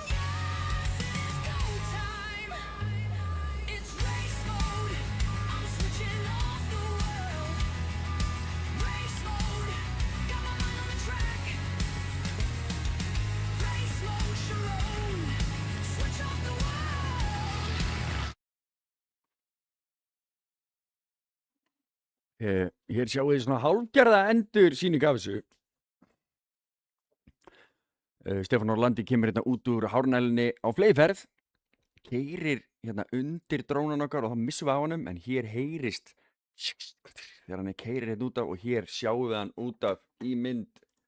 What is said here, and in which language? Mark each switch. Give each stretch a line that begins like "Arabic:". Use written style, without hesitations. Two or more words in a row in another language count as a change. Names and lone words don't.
English: Yes, it is go time. It's race mode. I'm switching off the world. Race mode. Got my mind on the track. Race mode, Sharon. Switch off the world.
Icelandic: Hér sjáum við svona hálfgerða endur sýning af þessu. Stefán Orlandi kemur hérna út úr hárnælinni á fleyferð, keyrir hérna undir drónan okkar og þá missum við á honum, en hér heyrist þegar hann keyrir hérna út af og hér sjáum við hann út af í mynd.